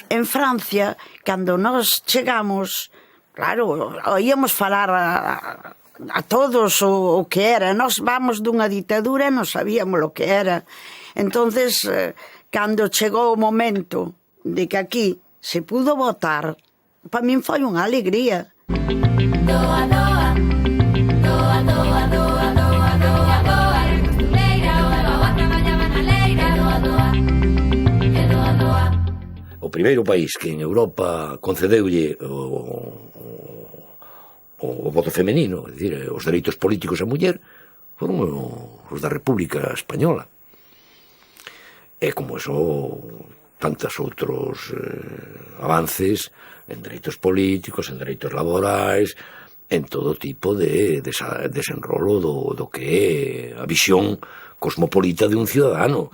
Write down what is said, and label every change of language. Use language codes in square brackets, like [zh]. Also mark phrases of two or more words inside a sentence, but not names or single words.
[gl] En Francia, cando nós chegamos, claro, oíamos falar a todos o que era. Nós vamos dunha ditadura e non sabíamos o que era. Entonces, cando chegou o momento de que aquí se pudo votar, para min foi unha alegría. Doa, doa, doa, doa, doa, doa, doa, doa, costureira, doa, outra mañá na leira, doa, doa, e doa, doa. O primeiro país que en Europa concedeulle o voto femenino, é dicir, os dereitos políticos a muller, foron os da República Española. E como eso, tantos outros avances en dereitos políticos, en dereitos laborais, en todo tipo de desenrolo do que é a visión cosmopolita de un ciudadano.